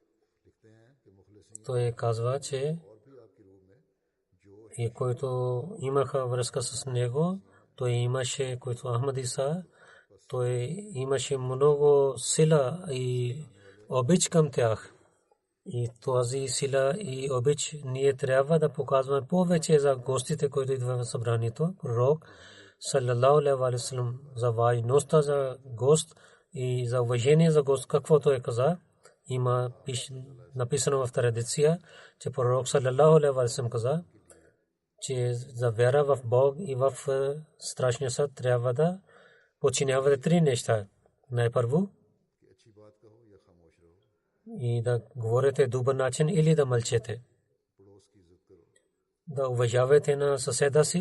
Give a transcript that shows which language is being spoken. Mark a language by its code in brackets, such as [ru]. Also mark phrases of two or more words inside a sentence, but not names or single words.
[bg] Той казва, че и който имаха връзка с него, той имаше, който Ахмади са, той имаше много сила и обич към тях. И тази сила и обич ние трябва да показваме повече за гостите, които идват в събранието. Пророк [ar] صلى الله عليه وسلم [bg] за важността за гост и за уважение за гост, каквото е каза. Има написано в традиция, че пророк [ar] صلى الله عليه وسلم [bg] каза, че за вяра в Бог и в страшния съд трябва да подчинявате три неща. Най-първо и да говорите добър начин или да мълчете. Да уважавате на съседа си.